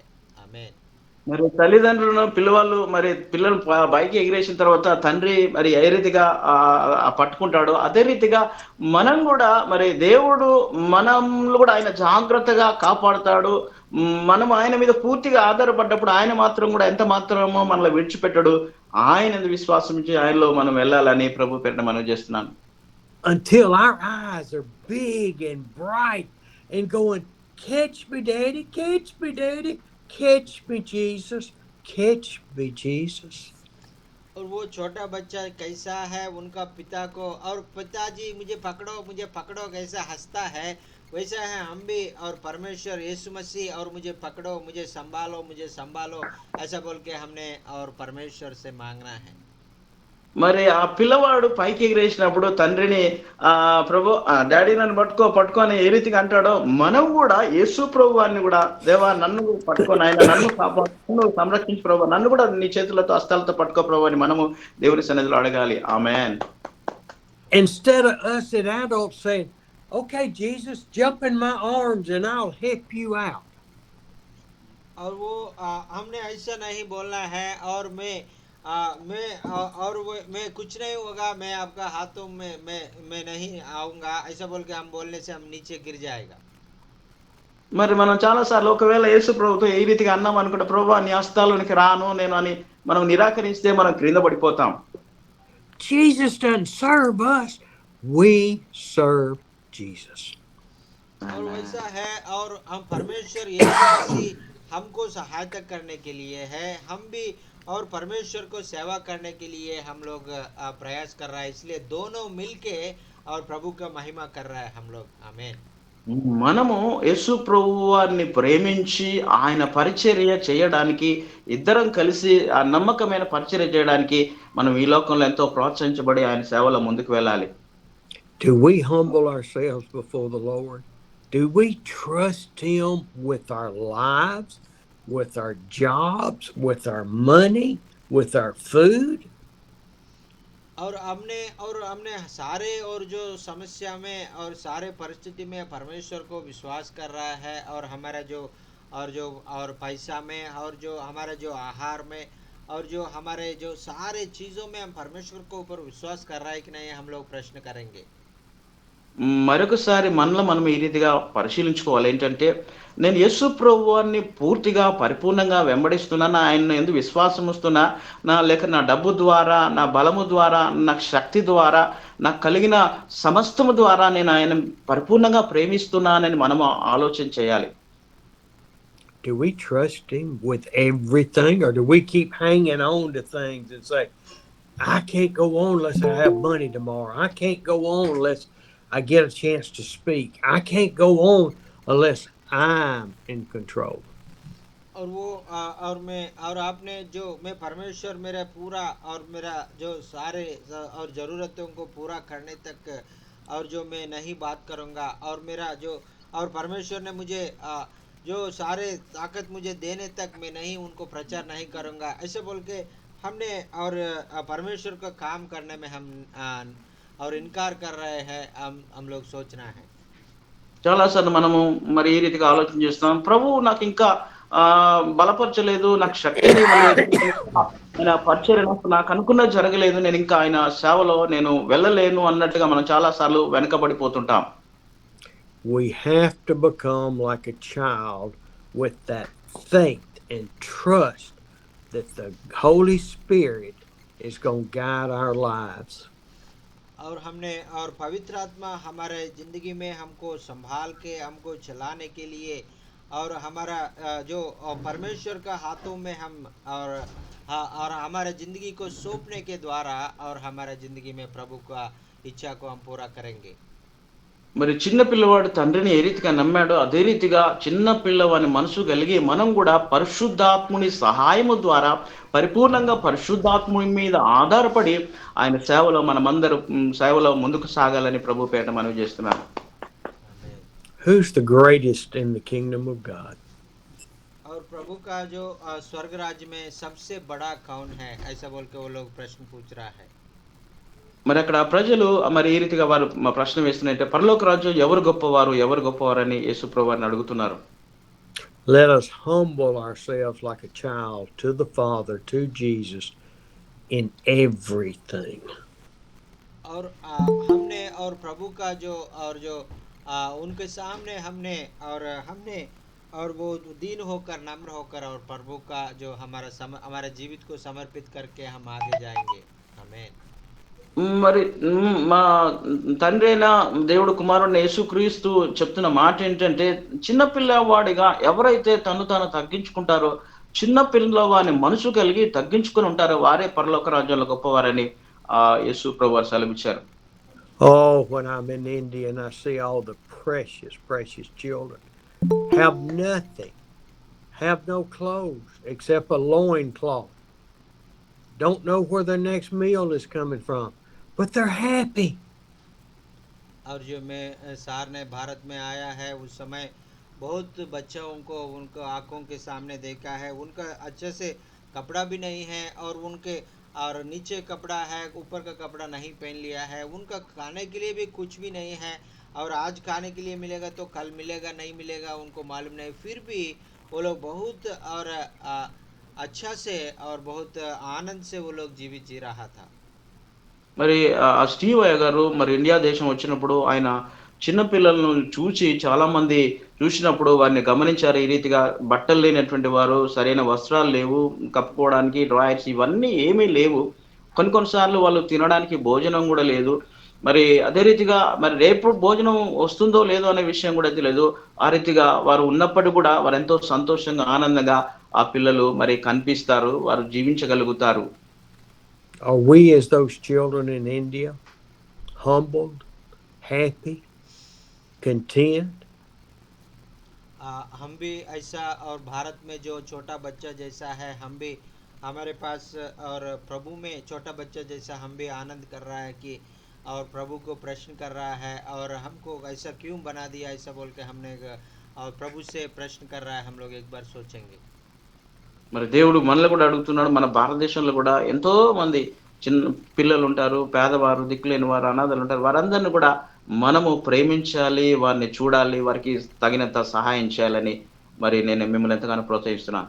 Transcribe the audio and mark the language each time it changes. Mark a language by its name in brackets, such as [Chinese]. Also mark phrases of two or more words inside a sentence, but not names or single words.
[Hindi] आमीन। [Telugu] మరి తల్లిదండ్రులను పిల్లవాళ్ళు మరి పిల్లలు పైకి ఎగిరేసిన తర్వాత తండ్రి మరి ఏ రీతిగా పట్టుకుంటాడో అదే రీతిగా మనం కూడా మరి దేవుడు మనల్ని కూడా ఆయన జాగ్రత్తగా కాపాడుతాడు. మనం ఆయన మీద పూర్తిగా ఆధారపడ్డప్పుడు ఆయన మాత్రం కూడా ఎంత మాత్రమో మనల్ని విడిచిపెట్టడు. ఆయన విశ్వాసం ఉంచి ఆయనలో మనం వెళ్ళాలని ప్రభు పేరిట మనవి చేస్తున్నాను. [English] Until our eyes are big and bright and going, catch me daddy, catch me daddy, catch me Jesus, catch me Jesus. [Hindi] और वो छोटा बच्चा कैसा है, उनका पिता को और पिताजी मुझे पकड़ो कैसा हंसता है, वैसा है हम भी और परमेश्वर यीशु मसीह और मुझे पकड़ो मुझे संभालो ऐसा बोल के हमने और परमेश्वर से मांगना है। [Telugu] మరి ఆ పిల్లవాడు పైకి ఎగిరేసినప్పుడు తండ్రిని ప్రభు డాడీ నన్ను పట్టుకో అని ఏ రీతిగా అంటాడో మనం కూడా యేసు ప్రభు వారిని కూడా దేవా నన్ను పట్టుకొని ఆయన నన్ను కాపాడు, నన్ను సంరక్షించు ప్రభు, నన్ను కూడా నీ చేతులతో హస్తాలతో పట్టుకో ప్రభు అని మనము దేవుని సన్నిధిలో అడగాలి. ఆమేన్. [English] Instead of us as adults saying, okay Jesus, jump in my arms and I'll help you out. [Hindi] और वो हमने ऐसा नहीं बोलना है और मैं कुछ नहीं होगा, मैं आपका हाथों में मैं नहीं आऊंगा ऐसा बोल के हम बोलने से हम नीचे गिर जाएगा। [Telugu] మరి మనం చాలా సార్లు ఒకవేళ యేసు ప్రభుతో ఏ రీతిగా అన్నాం అనుకుంటే ప్రభు నీ హస్తాలోనికి రాను నేను అని మనం నిరాకరిస్తే మనం క్రింద పడిపోతాం. [English] Jesus doesn't serve us, we serve Jesus. [Hindi] और वैसा है और हम परमेश्वर यीशु मसीह हमको सहायता करने के लिए है, हम भी और परमेश्वर को सेवा करने के लिए हम लोग प्रयास कर रहा है, इसलिए दोनों मिलके और प्रभु का महिमा कर रहा है हम लोग। आमीन। [Telugu] మనము యేసు ప్రభువారిని ప్రేమించి ఆయన పరిచర్య చేయడానికి ఇద్దరం కలిసి ఆ నమ్మకమైన పరిచర్య చేయడానికి మనం ఈ లోకంలో ఎంతో ప్రోత్సహించబడి ఆయన సేవలో ముందుకు వెళ్ళాలి. [English] Do we humble ourselves before the Lord? Do we trust him with our lives, with our jobs, with our money, with our food? [Hindi] और हमने सारे और जो समस्या में और सारे परिस्थिति में परमेश्वर को विश्वास कर रहा है, और हमारा और पैसा में और जो हमारे जो आहार में और जो हमारे जो सारे चीज़ों में हम परमेश्वर को ऊपर विश्वास कर रहा है कि नहीं, हम लोग प्रश्न करेंगे। [Telugu] మరొకసారి మనలో మనం ఈ రీతిగా పరిశీలించుకోవాలి. ఏంటంటే నేను యేసు ప్రభువారిని పూర్తిగా పరిపూర్ణంగా వెంబడిస్తున్నానా, ఆయన యందు విశ్వాసం ఉంచుతున్నా, లేక నా డబ్బు ద్వారా, నా బలము ద్వారా, నా శక్తి ద్వారా, నాకు కలిగిన సమస్తము ద్వారా నేను ఆయన పరిపూర్ణంగా ప్రేమిస్తున్నానని మనము ఆలోచన చేయాలి. [English] do we trust him with everything, or do we keep hanging on to things and say, I can't go on unless I have money tomorrow. I can't go on unless I get a chance to speak. I can't go on unless I'm in control. [Hindi] और वो और मैं और आपने जो मैं परमेश्वर मेरा पूरा और मेरा जो सारे और ज़रूरतों को पूरा करने तक और जो मैं नहीं बात करूँगा और मेरा जो और परमेश्वर ने मुझे जो सारे ताकत मुझे देने तक मैं नहीं उनको प्रचार नहीं करूँगा ऐसे बोल के हमने और परमेश्वर का काम करने में हम और इनकार कर रहे हैं हम लोग सोचना है [Telugu] చాలా సార్లు మనము మరి ఈ రీతిగా ఆలోచన చేస్తున్నాం. ప్రభువు నాకింకా బలపరచలేదు, నాకు శక్తిని ఇవ్వలేదు. ఆయన పరిచర్య నాకు అనుకున్నది జరగలేదు. నేనింకా ఆయన సేవలో నేను వెళ్ళలేను అన్నట్టుగా మనం చాలా సార్లు వెనకబడిపోతుంటాం. [English] We have to become like a child with that faith and trust that the Holy Spirit is going to guide our lives. [Hindi] और हमने और पवित्र आत्मा हमारे ज़िंदगी में हमको संभाल के हमको चलाने के लिए और हमारा जो परमेश्वर का हाथों में हम और हमारे ज़िंदगी को सौंपने के द्वारा और हमारे ज़िंदगी में प्रभु का इच्छा को हम पूरा करेंगे [Telugu] మరి చిన్న పిల్లవాడు తండ్రిని ఏ రీతిగా నమ్మాడో అదే రీతిగా చిన్న పిల్లవాని మనసు కలిగి మనం కూడా పరిశుద్ధాత్ముని సహాయము ద్వారా పరిపూర్ణంగా పరిశుద్ధాత్ముని మీద ఆధారపడి ఆయన సేవలో మనమందరం సేవలో ముందుకు సాగాలని ప్రభు పేట మనవి చేస్తున్నాను. [Hindi] आमीन। [English] Who's the greatest in the kingdom of God? [Hindi] और प्रभु का जो स्वर्ग राज्य में सबसे बड़ा कौन है ऐसा बोल के वो लोग प्रश्न पूछ रहा है [Telugu] మరి అక్కడ ప్రజలు మరి ఈ రీతిగా వారు ప్రశ్న వేస్తున్నారంటే పరలోక రాజ్యం ఎవరు గొప్పవారు అని యేసు ప్రభువారిని అడుగుతున్నారు. [English] Let us humble ourselves like a child to the Father, to Jesus, in everything. [Hindi] और हमने और प्रभु का जो और जो उनके सामने हमने और वो दीन होकर नम्र होकर और प्रभु का जो हमारा जीवित को समर्पित करके हम आगे जाएंगे आमीन [Telugu] మరి మా తండ్రి అయిన దేవుడు కుమారుడిని యేసుక్రీస్తు చెప్తున్న మాట ఏంటంటే చిన్న పిల్లవాడిగా ఎవరైతే తను తాను తగ్గించుకుంటారో చిన్న పిల్లవాని మనసు కలిగి తగ్గించుకుని ఉంటారో వారే పరలోక రాజ్యంలో గొప్పవారని యేసు ప్రభువారు సెలవిచ్చారు. [English] Oh, when I'm in India and I see all the precious children have nothing, have no clothes except a loincloth, don't know where their next meal is coming from, but they're happy. [Hindi] और जो मैं सारने भारत में आया है उस समय बहुत बच्चों को उनको आंखों के सामने देखा है उनका अच्छे से कपड़ा भी नहीं है और उनके और नीचे कपड़ा है ऊपर का कपड़ा नहीं पहन लिया है उनका खाने के लिए भी कुछ भी नहीं है और आज खाने के लिए मिलेगा तो कल मिलेगा नहीं मिलेगा उनको मालूम नहीं फिर भी वो लोग बहुत और अच्छा से और बहुत आनंद से वो लोग जीवित जी रहा था [Telugu] మరి స్టీవ్ అయ్య గారు మరి ఇండియా దేశం వచ్చినప్పుడు ఆయన చిన్న పిల్లలను చాలా మంది చూసినప్పుడు వారిని గమనించారు. ఈ రీతిగా బట్టలు లేనటువంటి వారు, సరైన వస్త్రాలు లేవు, కప్పుకోవడానికి డ్రాయర్స్ ఇవన్నీ ఏమీ లేవు. కొన్ని సార్లు వాళ్ళు తినడానికి భోజనం కూడా లేదు. మరి అదే రీతిగా మరి రేపు భోజనం వస్తుందో లేదో అనే విషయం కూడా తెలియదు. ఆ రీతిగా వారు ఉన్నప్పటికీ కూడా వారెంతో సంతోషంగా ఆనందంగా ఆ పిల్లలు మరి కనిపిస్తారు. వారు జీవించగలుగుతారు. [English] Are we as those children in India, humbled, happy, content? [Hindi] हम भी ऐसा और भारत में जो छोटा बच्चा जैसा है हम भी हमारे पास और प्रभु में छोटा बच्चा जैसा हम भी आनंद कर रहा है कि और प्रभु को प्रश्न कर रहा है और हमको ऐसा क्यों बना दिया ऐसा बोल के हमने और प्रभु से प्रश्न कर रहा है हम लोग एक बार सोचेंगे [Telugu] మరి దేవుడు మనల్ని కూడా అడుగుతున్నాడు. మన భారతదేశంలో కూడా ఎంతో మంది చిన్న పిల్లలు ఉంటారు, పేదవారు, దిక్కులేని వారు, అనాథలు ఉంటారు. వారందరిని కూడా మనము ప్రేమించాలి, వారిని చూడాలి, వారికి తగినంత సహాయం చేయాలని మరి నేను మిమ్మల్ని ఎంతగానో ప్రోత్సహిస్తున్నాను.